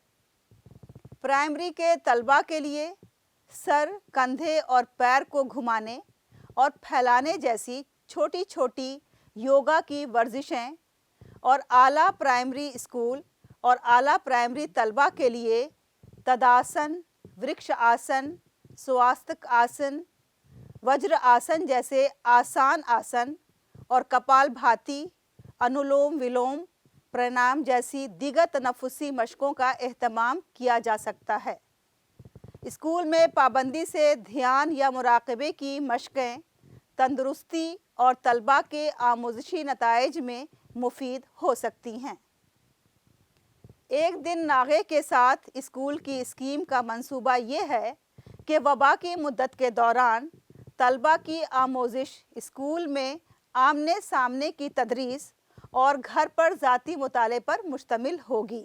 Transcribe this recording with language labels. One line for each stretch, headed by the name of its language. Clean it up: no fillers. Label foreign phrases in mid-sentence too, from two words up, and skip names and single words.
Urdu: پرائمری کے طلباء کے لیے سر، کندھے اور پیر کو گھمانے اور پھیلانے جیسی چھوٹی چھوٹی یوگا کی ورزشیں، اور اعلیٰ پرائمری اسکول اور اعلیٰ پرائمری طلباء کے لیے تداسن، ورکش آسن، سواستک آسن، وجر آسن جیسے آسان آسن اور کپال بھاتی، انولوم ولوم، پرانام جیسی دیگر تنفسی مشقوں کا اہتمام کیا جا سکتا ہے۔ اسکول میں پابندی سے دھیان یا مراقبے کی مشقیں تندرستی اور طلباء کے آموزشی نتائج میں مفید ہو سکتی ہیں۔ ایک دن ناغے کے ساتھ اسکول کی اسکیم کا منصوبہ یہ ہے کہ وبا کی مدت کے دوران طلباء کی آموزش اسکول میں آمنے سامنے کی تدریس اور گھر پر ذاتی مطالعے پر مشتمل ہوگی۔